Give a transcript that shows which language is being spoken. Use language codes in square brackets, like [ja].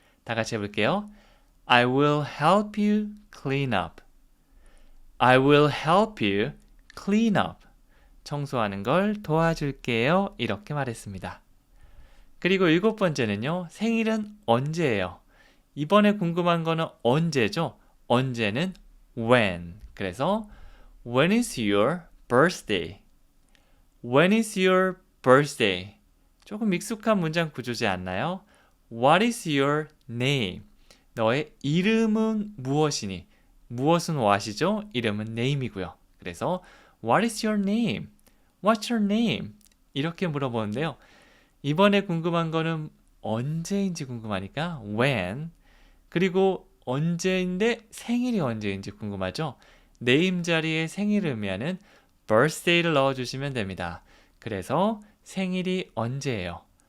[ko] 다 같이 해볼게요. [en] I will help you clean up. I will help you clean up. [ko] 청소하는 걸 도와줄게요. 이렇게 말했습니다. 그리고 일곱 번째는요. 생일은 언제예요? 이번에 궁금한 거는 언제죠? 언제는 when. [en] 그래서 when is your birthday? When is your birthday? [ko] 조금 익숙한 문장 구조지 않나요? [en] What is your name? [ko] 너의 이름은 무엇이니? 무엇은 what이죠? 이름은 name이고요. [en] 그래서 What is your name? What's your name? [ko] 이렇게 물어보는데요. 이번에 궁금한 거는 언제인지 궁금하니까 when. 그리고 언제인데 생일이 언제인지 궁금하죠? name 자리에 생일을 의미하는 birthday를 넣어주시면 됩니다. 그래서 생일이 언제예요?